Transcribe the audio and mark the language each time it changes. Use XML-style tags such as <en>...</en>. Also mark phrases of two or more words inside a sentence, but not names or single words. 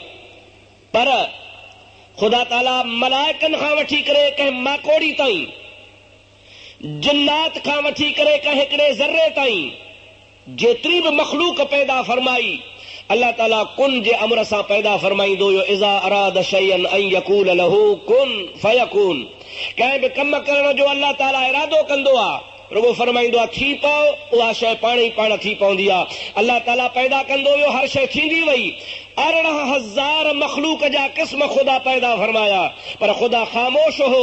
<sd>पर ख़ुदा ताला मलाइकनि खां वठी करे कंहिं माकोड़ी ताईं, जिन्नात खां वठी करे कंहिं हिकिड़े ज़र्रे ताईं जेतिरी बि मखलूक पैदा फरमाई, अल्लाह ताला कुन जे अमर सां पैदा फरमाईंदो हुयो।</sd> <ar>إذا أراد شيئا أن يقول له كن فيكون.</ar> <sd>कंहिं बि कम करण जो अल्लाह ताला इरादो कंदो आहे, रुगो फरमाईंदो आहे थी पओ, उहा शइ पाण ई पाण थी पवंदी आहे। अल्लाह ताला पैदा कंदो हुयो, हर शइ थींदी वई। 14,000 मखलूक जा क़िस्म ख़ुदा पैदा फरमाया, पर ख़ुदा ख़ामोश हो।</sd>